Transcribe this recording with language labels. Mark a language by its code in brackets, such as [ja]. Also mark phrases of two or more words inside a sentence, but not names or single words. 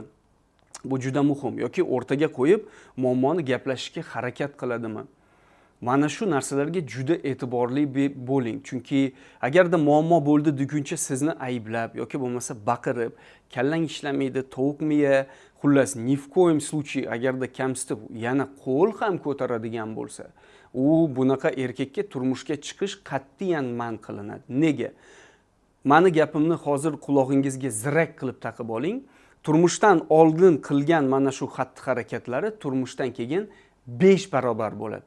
[uz] Bu juda muhim. Yoki o'rtaga qo'yib muammoni gaplashishga harakat qiladimi? Mana shu narsalarga juda e'tiborli bo'ling. Chunki agarda muammo bo'ldi deguncha sizni ayblab yoki bo'lmasa baqirib, kallang ishlamaydi, tovuq miya, xullas [ru] ни в коем случае [uz] agarda kamsitib yana qo'l ham ko'taradigan bo'lsa, u bunaqa erkakka turmushga chiqish qat'iyan man qilinadi. Nega? Mani gapimni hozir qulog'ingizga zirak qilib taqib oling. Turmushdan oldin qilgan mana shu xatti-harakatlari turmushdan keyin 5 barobar bo'ladi.